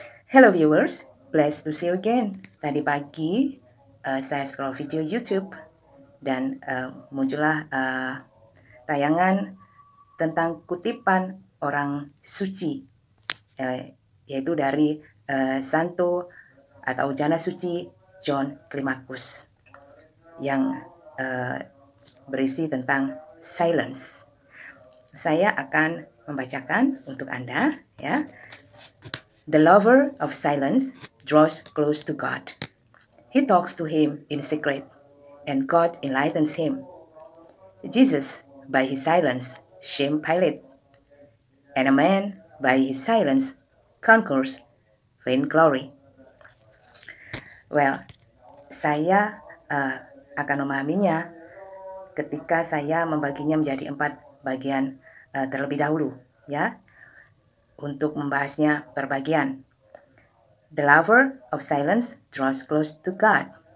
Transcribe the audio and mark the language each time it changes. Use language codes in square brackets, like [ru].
[en] Hello viewers, blessed to see you again. [id] Tadi pagi saya scroll video YouTube dan muncullah tayangan tentang kutipan orang suci, yaitu dari Santo atau Jana Suci John Climacus yang berisi tentang silence. Saya akan membacakan untuk Anda, ya. [en] The lover of silence draws close to God. He talks to him in secret, and God enlightens him. Jesus, by his silence, shamed Pilate, and a man, by his silence, conquers vainglory. [id] Well, saya akan memahaminya ketika saya membaginya menjadi 4 bagian terlebih dahulu, ya. Untuk membahasnya per bagian. [en] The lover of silence draws close to God.